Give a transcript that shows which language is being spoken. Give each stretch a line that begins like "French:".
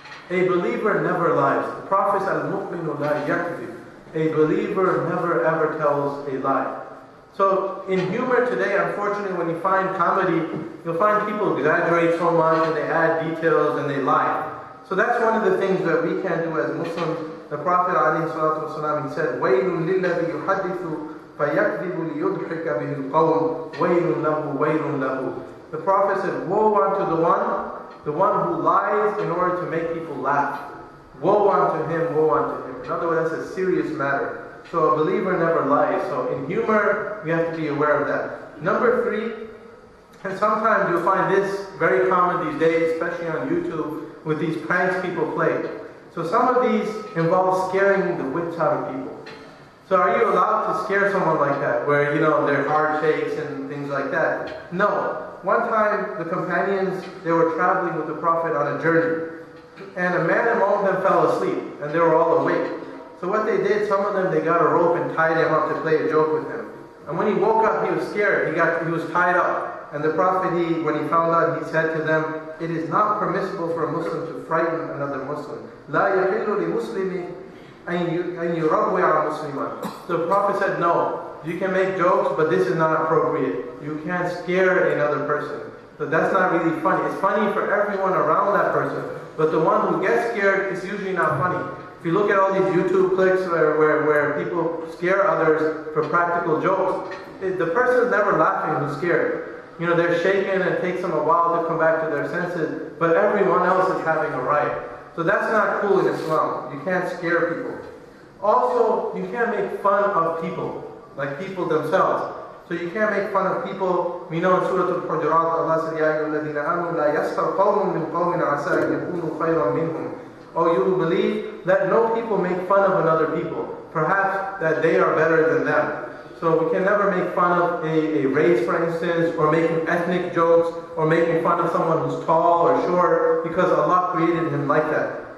English: A believer never lies. The Prophet said,
Arabic: Al-Mu'minu la yakzib.
English: A believer never ever tells a lie. So in humor today, unfortunately, when you find comedy, you'll find people exaggerate so much and they add details and they lie. So that's one of the things that we can do as Muslims.
Arabic: The Prophet ﷺ, he said, وَيْلٌ لِلَّذِي يُحَدِّثُ فَيَكْذِبُ لِيُضْحِكَ بِهِ الْقَوْمُ وَيْلٌ لَهُ وَيْلٌ لَهُ.
English: The Prophet said, woe unto the one who lies in order to make people laugh. woe unto him, woe unto him. In other words, that's a serious matter. So a believer never lies. So in humor, we have to be aware of that. Number 3, and sometimes you'll find this very common these days, especially on YouTube, with these pranks people play. So some of these involve scaring the wits out of people. So are you allowed to scare someone like that, where, their heart shakes and things like that? No. One time, the companions, they were traveling with the Prophet on a journey. And a man among them fell asleep, and they were all awake. So what they did, some of them, they got a rope and tied him up to play a joke with him. And when he woke up, he was scared. He was tied up. And the Prophet, when he found out, he said to them, it is not permissible for a Muslim to frighten another Muslim.
Arabic: لا يحل لمسلم أن يروع مسلما.
English: The Prophet said, no, you can make jokes, but this is not appropriate. You can't scare another person. So that's not really funny. It's funny for everyone around that person. But the one who gets scared is usually not funny. If you look at all these YouTube clips where people scare others for practical jokes, the person is never laughing who's scared. They're shaken and it takes them a while to come back to their senses, but everyone else is having a riot. So that's not cool in Islam. You can't scare people. Also, you can't make fun of people, like people themselves. So you can't make fun of people.
Arabic: We know in Surah Al-Hujurat, Allah said, يَا أَيُّهَا الَّذِينَ آمَنُوا لَا يَسْخَرْ قَوْمٌ مِّن قَوْمٍ عَسَىٰ أَن يَكُونُوا خَيْرًا مِّنْهُمْ.
English: Oh, you who believe, let no people make fun of another people, perhaps that they are better than them. So we can never make fun of a race, for instance, or making ethnic jokes, or making fun of someone who's tall or short, because Allah created him like that.